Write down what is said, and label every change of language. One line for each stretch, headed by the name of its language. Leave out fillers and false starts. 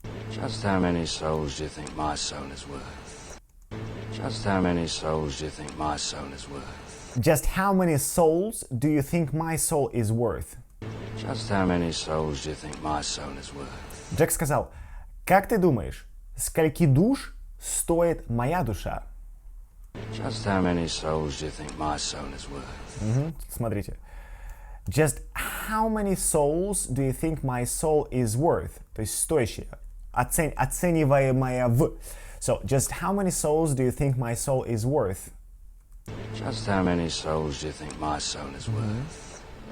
English: Just how many souls do you think my soul is worth? Just how many souls do you think my soul is worth? Just how many souls do you think my soul is worth? Just how many souls do you think my soul is worth?
Russian: Джек сказал, как ты думаешь, скольки душ стоит моя душа?
English: Just how many souls do you think my soul is worth?
Russian: Смотрите.
English: Just how many souls do you think my soul is worth?
Russian: То есть стоящее, оцениваемое в.
English: So, just how many souls do you think my soul is worth? Just how many souls do you think my soul is worth?